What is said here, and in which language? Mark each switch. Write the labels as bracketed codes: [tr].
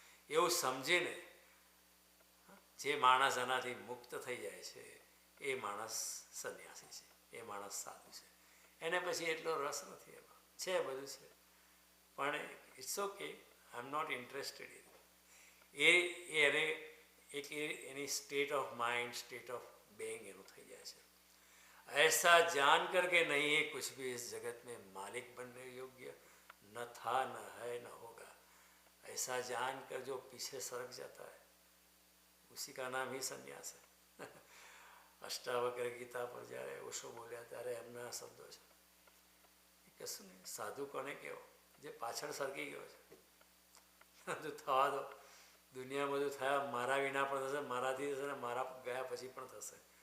[gu] એવું સમજીને જે માણસ આનાથી મુક્ત થઈ જાય છે એ માણસ સંન્યાસી છે, એ માણસ સાધુ છે. એને પછી એટલો રસ નથી એમાં, છે બધું છે, પણ [en] It's okay, I am not interested in. [gu] એને એક એની [en] state of mind, state of being [gu] એનું થઈ જાય છે. [hi] ऐसा जान कर के नहीं है कुछ भी इस जगत में मालिक बनने योग्य, न था न है न होगा. ऐसा जान कर जो पीछे सरक जाता है उसी का नाम ही संन्यास है. [gu] અષ્ટાવક્ર ગીતા પર જ્યારે ઓશો બોલ્યા ત્યારે એમના શબ્દો છે. કશું નહીં, સાધુ કોને કહેવો? જે પાછળ સરકી ગયો છે. બધું થવા દો, દુનિયા બધું થયા, મારા વિના પણ થશે, મારાથી થશે, ને મારા ગયા પછી પણ થશે.